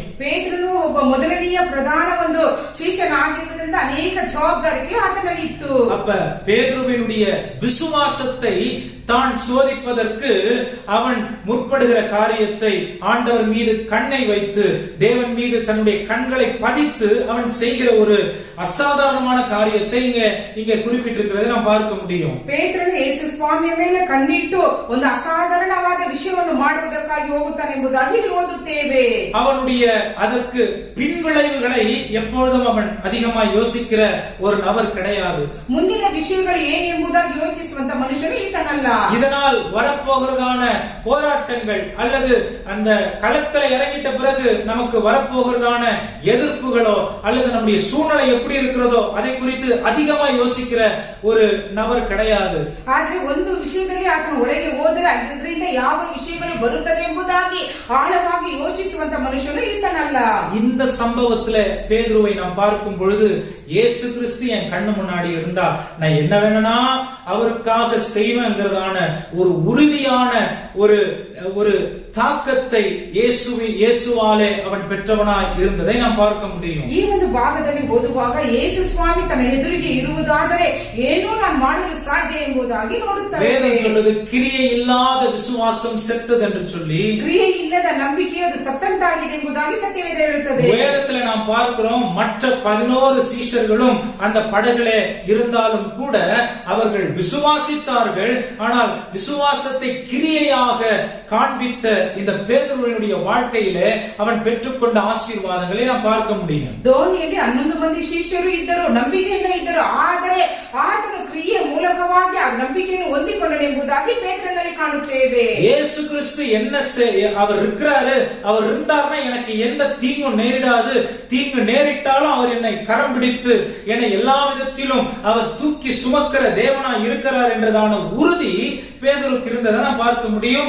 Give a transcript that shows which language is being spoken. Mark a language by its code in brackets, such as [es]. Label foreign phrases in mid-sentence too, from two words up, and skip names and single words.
[kn] ಪೇತ್ರನು ಒಬ್ಬ ಮೊದಲನೆಯ ಪ್ರಧಾನ ಒಂದು ಶಿಷ್ಯನಾಗಿದ್ದರಿಂದ ಅನೇಕ ಜವಾಬ್ದಾರಿಗೆ ಆತನ ಇತ್ತು. [ta] அப்ப பேதுருவினுடைய விசுவாசத்தை தான் சோதிப்பதற்கு அவன் முற்படுகிற காரியத்தை ஆண்டவர் மீது கண்ணை வைத்து தேவன் மீது தன்னுடைய கண்களை பதித்து அவன் செய்கிற ஒரு அசாதாரணமான காரியத்தை இங்க குறிப்பிட்டிருக்கிறதை நாம் பார்க்க முடியும். [kn] ಪೇತ್ರನು ಯೇಸು ಸ್ವಾಮಿಯ ಮೇಲೆ ಕಣ್ಣಿಟ್ಟು ಒಂದು ಅಸಾಧಾರಣವಾದ ವಿಷಯವನ್ನು ಮಾಡುವುದಕ್ಕಾಗಿ ಹೋಗುತ್ತಾನೆ ಎಂಬುದಾಗಿ ಓದುತ್ತೇವೆ. [ta] அவனுடைய அதற்கு பின்விளைவுகளை எப்பொழுதும் அவன் அதிகமாக யோசிக்கிற ஒரு நபர் கிடையாது. [kn] ಮುಂದಿನ ವಿಷಯಗಳು ಏನು ಎಂಬುದಾಗಿ ಯೋಚಿಸುವಂತ ಮನುಷ್ಯನು ಈತನಲ್ಲ. [ta] இதனால் வரப்போகிறதான போராட்டங்கள் அல்லது அந்த களத்தில் இறங்கிட்ட பிறகு நமக்கு வரப்போகிறதான எதிர்ப்புகளோ அல்லது நம்முடைய சூழ்நிலை எப்படி இருக்கிறதோ அதை குறித்து அதிகமா யோசிக்கிற ஒரு நபர் கிடையாது. [kn] ಆದ್ರೆ ಒಂದು ವಿಷಯದಲ್ಲಿ ಆತನ ಒಳಗೆ ಹೋದರೆ ಅದರಿಂದ ಯಾವ ವಿಷಯಗಳು ಬರುತ್ತದೆ ಎಂಬುದಾಗಿ ಆಳವಾಗಿ ಯೋಚಿಸುವಂತ ಮನುಷ್ಯನು ಈತನಲ್ಲ. [ta] இந்த சம்பவத்துல பேதுருவை நாம் பார்க்கும் பொழுது இயேசு கிறிஸ்து என் கண்ணு முன்னாடி இருந்தா நான் என்ன வேணும்னா அவருக்காக செய்வேங்கிறதான ஒரு உறுதியான ஒரு தாக்கத்தை இயேசுவாலே அவன் பெற்றவனாய் இருந்ததை நாம் பார்க்க முடியும். [kn] ಈ ಒಂದು ಭಾಗದಲ್ಲಿ ಓದುವಾಗ ಯೇಸು ಸ್ವಾಮಿ ತನ್ನ ಎದುರಿಗೆ ಇರುವುದಾದರೆ ಏನೋ ನಾನು ಮಾಡಲು ಸಾಧ್ಯ ಎಂಬುದಾಗಿ ನೋಡುತ್ತೇವೆ. [ta] வேதம் சொல்லுது கிரியை இல்லாத விசுவாசம் செத்தது என்று சொல்லி, [kn] ಕ್ರಿಯೆ ಇಲ್ಲದ ನಂಬಿಕೆ ಅದು ಸತ್ತಂತಾಗಿದೆ ಎಂಬುದಾಗಿ ಸತ್ಯವೇದ ಹೇಳುತ್ತದೆ. [ta] வேதத்துல நாம் பார்க்கிறோம் மற்ற 11 சீஷர்களும் அந்த படகிலே இருந்தாலும் கூட அவர்கள் விசுவாசித்தார்கள். ஆனால் விசுவாசத்தை கிரியையாக காண்பித்த இந்த பேதுருவினுடைய வாழ்க்கையிலே அவன் பெற்றுக்கொண்ட ஆசீர்வாதங்களை நாம் பார்க்க முடியும். [kn] ದೋಣಿಯಲ್ಲಿ 11 ಮಂದಿ ಶಿಷ್ಯರು ಇದ್ದರು, ನಂಬಿಕೆಯಿಂದ ಇದ್ದರು. ಆದರೆ ಆತನು ಕ್ರಿಯೆ ಮೂಲಕವಾಗಿ ಆ ನಂಬಿಕೆಯನ್ನು ಹೊಂದಿಕೊಂಡನು ಎಂಬುದಾಗಿ ಪೇತ್ರನಲ್ಲಿ ಕಾಣುತ್ತೇವೆ. [ta] இயேசு கிறிஸ்து என்ன அவர் இருக்கிறாரு, அவர் இருந்தார்னா எனக்கு எந்த தீங்கும் நேரிடாது, தீங்கு நேரிட்டாலும் அவர் என்னை கரம் பிடித்து என்னை எல்லா விதத்திலும் அவர் தூக்கி சுமக்கிற தேவனாய் இருக்கிறார் என்றதான உறுதி பேதுருக்கு இருந்ததை நாம் பார்க்க முடியும்.